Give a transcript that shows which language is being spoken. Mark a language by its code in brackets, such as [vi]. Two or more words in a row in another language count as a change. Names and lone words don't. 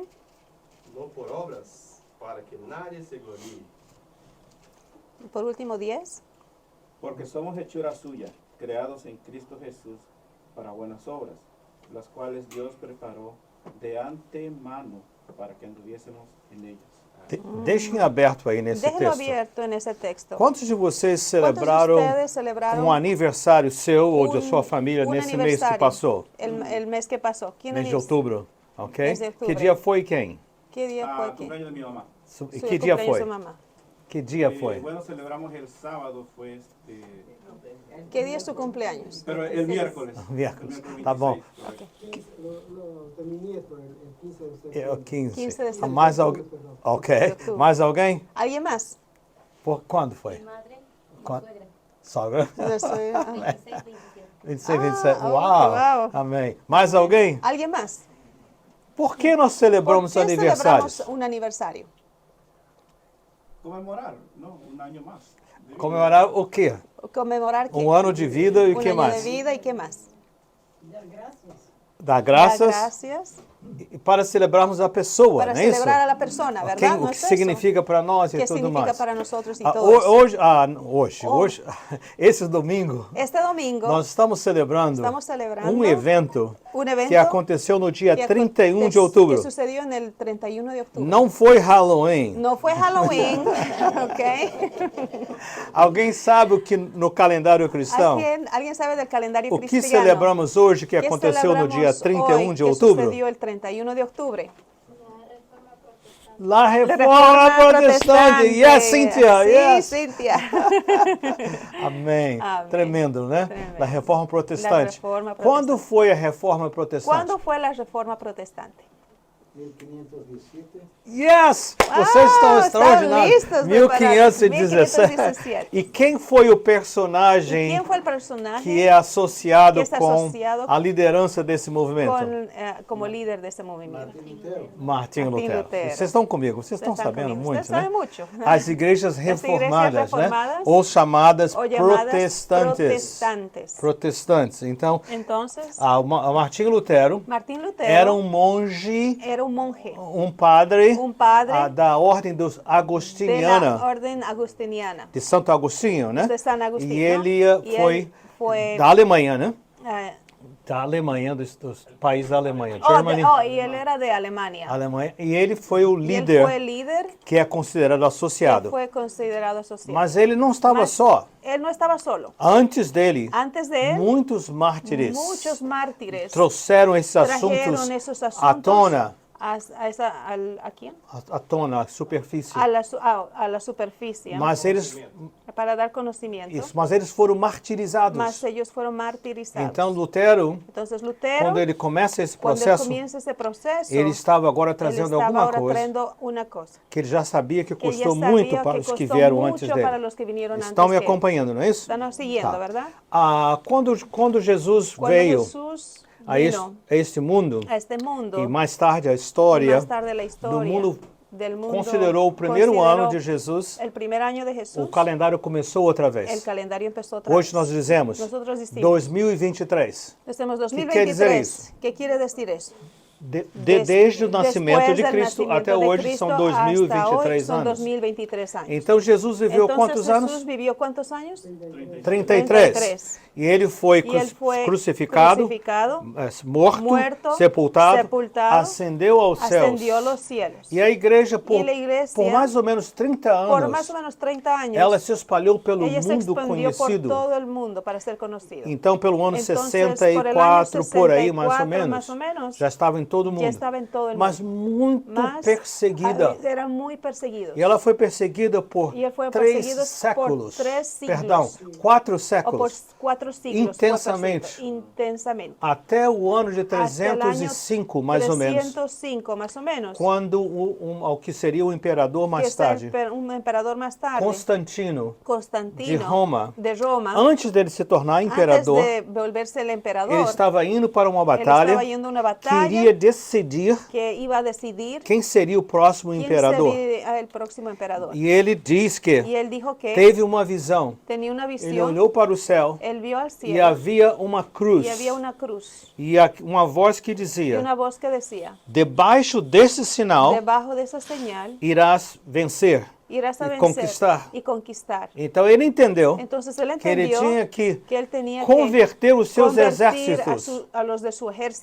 [es] No por obras, para que nadie se gloríe. Y por último, 10. porque somos hechura suya, creados en Cristo Jesús para buenas obras, las cuales Dios preparó de antemano para que anduviésemos en ellas. [pt] Deixem aberto aí nesse [es] Déjenlo [pt] texto. [es] abierto en ese texto. [pt] Quantos de vocês [es] ¿Cuántos de [pt] celebraram [es] ustedes celebraron [pt] aniversário seu ou de [es] un- [pt] sua família [es] un [pt] nesse mês que [es] aniversario? [pt] passou? [es] El mes que pasó. ¿Quién [pt] Mês de aniversa- outubro, ok? Mês de Que outubro. dia foi e quem? [es] ¿Qué día fue? Cumpleaños de mi mamá. [pt] E [es] Su [pt] que dia [es] cumpleaños [pt] foi? [es] de su mamá. [pt] Que dia foi? [es] Bueno, celebramos el sábado, ¿Qué día es su cumpleaños? pero el miércoles. Miércoles. El [pt] Tá bom. [es] 26, De mi nieto, el 15 de [pt] É [es] septiembre. [pt] o 15. 15 de Ah, setembro. mais alguém? Ok. outubro. Mais alguém? [es] ¿Alguien más? [pt] Por quando foi? [es] Madre, [pt] Qua- [es] suegra, [pt] Sogra? [es] Yo soy- ah. 26, 27. [pt] 26, 27. Ah, Uau! [es] uau. [pt] Amém. Mais alguém? [es] ¿Alguien más? [pt] Por que nós [es] ¿Por [pt] celebramos [es] qué [pt] aniversários? [es] celebramos un aniversario? Conmemorar, ¿no? Un año más. [pt] Comemorar o quê? [es] ¿Conmemorar qué? [pt] Ano de vida e o [es] Un [pt] que [es] año [pt] mais? [es] de vida y qué más. [pt] Dar [es] Dar [pt] graças [es] gracias [pt] e para celebrarmos a pessoa, [es] para [pt] não é isso? [es] celebrar a la persona, [pt] Ok? [es] ¿verdad? [pt] O [es] ¿No [pt] que [es] es eso? [pt] significa para nós e [es] ¿Qué [pt] tudo [es] significa [pt] mais. [es] para nosotros y [pt] Ah, [es] todo eso? [pt] hoje, esse domingo, [es] Este domingo [pt] nós estamos celebrando um evento [es] un evento [pt] que aconteceu no dia [es] que [pt] 31 de [es] aconte- [pt] outubro. [es] que sucedió en el 31 de octubre. [pt] Não foi Halloween. [es] No fue Halloween, ¿ok? [pt] Alguém sabe o que no calendário cristão? [es] ¿Alguien sabe del calendario [pt] O que [es] cristiano? [pt] celebramos hoje que [es] ¿Qué [pt] aconteceu no dia [es] celebramos [pt] 31 [es] hoy [pt] de [es] que [pt] outubro? [es] sucedió el 31 de octubre? La La reforma protestante. Reforma Protestante. Yes, Cynthia. Sí, [en] Yes. [es] Cynthia. [pt] Amém. Amém. Tremendo, né? [es] Tremendo. [pt] Da Reforma Protestante. [es] Reforma [pt] Quando [es] Protestante. [pt] foi a Reforma Protestante? [es] ¿Cuándo fue la Reforma Protestante? [pt] 1517. [en] Yes! [pt] Vocês estão estão extraordinários. [es] listos, [pt] 1517. [es] 1517. [pt] E quem foi o [es] ¿Y [pt] personagem [es] quién fue el personaje [pt] que é associado [es] que está [pt] com [es] associado [pt] a liderança desse movimento? [es] como líder de este movimiento? Martín Lutero. [pt] Martinho Martim Lutero. [es] Lutero. [pt] Vocês estão comigo, vocês estão [es] Están [pt] sabendo [es] conmigo. [pt] muito, [es] Ustedes [pt] né? [es] saben mucho. [pt] As igrejas As igrejas reformadas, né? reformadas, Ou chamadas [es] o llamadas [pt] protestantes. [es] protestantes. [pt] Protestantes. Então, [es] Entonces, [pt] a Martinho Lutero [es] Martín Lutero [pt] era um monge, [es] era un monje, [pt] um padre, [es] un padre [pt] da ordem dos [es] de la [pt] agostiniana, [es] orden agustiniana, [pt] de Santo Agostinho, né? [es] de San Agustín. [pt] E ele [es] ¿no? Y [pt] foi [es] él fue [pt] da Alemanha, né? da Alemanha, dos países da Alemanha. Oh, [en] Germany, [es] y él era de Alemania. [pt] Alemanha. E ele foi o [es] Y él fue [pt] líder [es] el líder [pt] que é considerado [es] que [pt] associado. [es] fue considerado asociado. [pt] Mas ele não estava [es] Mas [pt] só. [es] él no estaba solo. [pt] Antes dele, [es] Antes de él, [pt] muitos mártires [es] muchos mártires [pt] trouxeram esses assuntos [es] trajeron esos [pt] à [es] asuntos [pt] tona, [es] ¿a quién? [pt] à tona, à superfície. [es] A la superficie, [pt] Mas eles, [es] para dar conocimiento. [pt] isso, mas eles foram martirizados. [es] Mas ellos fueron martirizados. [pt] Então Lutero, [es] Entonces Lutero, [pt] quando ele começa esse [es] cuando él [pt] processo, [es] comienza ese proceso, [pt] ele estava agora [es] él [pt] trazendo [es] estaba [pt] alguma [es] ahora [pt] coisa [es] trayendo una cosa [pt] que ele já sabia que [es] que él ya [pt] custou [es] sabía [pt] muito para [es] que [pt] os que [es] costó [pt] vieram antes [es] mucho para [pt] dele. [es] los que vinieron [pt] Estão [es] antes [pt] me [es] que él. [pt] acompanhando, não é isso? [es] Están siguiendo, [pt] Tá. [es] ¿verdad? [pt] Quando Jesus [es] Cuando [pt] veio [es] Jesús [pt] a [es] vino [pt] este mundo, [es] a este mundo, [pt] e mais tarde a [es] y [pt] história [es] más tarde la historia del mundo [pt] considerou o primeiro [es] consideró [pt] ano de Jesus, [es] el primer año de [pt] o [es] Jesús, [pt] calendário começou outra [es] el [pt] vez. [es] calendario empezó otra [pt] Hoje [es] vez. [pt] nós dizemos [es] Nosotros decimos, [pt] 2023. [es] decimos [pt] que quer dizer [es] 2023. [pt] isso? [es] ¿Qué quiere decir eso? [pt] Desde o nascimento [es] Después [pt] de [es] del [pt] Cristo [es] nacimiento [pt] até [es] de [pt] hoje [es] Cristo [pt] são [es] hasta hoy [pt] 2023 [es] son [pt] anos. [es] 2023 años. [pt] Então Jesus viveu [es] Entonces [pt] quantos [es] Jesús [pt] anos? [es] vivió ¿cuántos años? [pt] 33. E ele foi [es] Y él fue [pt] crucificado, morto, [es] muerto, [pt] sepultado, [es] sepultado, [pt] ascendeu aos céus. [es] ascendió a los cielos. [pt] E a igreja, [es] Y la iglesia, [pt] por mais ou menos 30 [es] por más [pt] anos, [es] o menos 30 años, [pt] ela se espalhou pelo [es] ella se [pt] mundo [es] expandió por [pt] conhecido. [es] todo el mundo para ser conocido. [pt] Então, pelo ano [es] Entonces, [pt] 64, por aí, mais ou [es] 64, más o [pt] menos, [es] menos, [pt] já estava em todo o mundo. [es] ya estaba en todo el [pt] Mas [es] mundo. [pt] muito [es] Mas [pt] perseguida. [es] era muy perseguido. [pt] E ela foi perseguida por [es] Y él fue [pt] 3 [es] perseguido [pt] séculos. [es] por 3 siglos. [pt] Perdão, 4 [es] O por [pt] séculos. [es] 4 siglos. [pt] Intensamente. [es] Intensamente. [pt] Até o ano de [es] Hasta el año [pt] 305, mais ou menos. [es] 305, más o menos. [pt] Quando o que seria o imperador [es] Que [pt] mais [es] es [pt] tarde, [es] un emperador más tarde, [pt] Constantino, [es] Constantino, [pt] de Roma, [es] antes [pt] antes dele se tornar imperador, [es] de volverse el emperador, [pt] ele estava indo para uma [es] él estaba [pt] batalha, [es] yendo a una batalla [pt] queria decidir [es] que iba a decidir [pt] quem seria o próximo [es] quién [pt] imperador. [es] sería el próximo emperador. [pt] E ele diz que [es] Y él dijo que [pt] teve uma visão. [es] tenía una [pt] Ele [es] visión, [pt] olhou para o céu [es] él vio al [pt] e [es] cielo [pt] havia uma cruz. [es] y había una cruz [pt] E uma voz que [es] y [pt] dizia: [es] una voz que decía, [pt] debaixo desse sinal [es] debajo de esa señal [pt] irás vencer. [es] irás a y vencer [pt] conquistar. [es] y conquistar. [pt] Então ele entendeu [es] Entonces él [pt] que ele [es] entendió [pt] tinha que [es] que él tenía [pt] converter os [es] que [pt] seus [es] convertir [pt] exércitos. [es] a los de su ejército.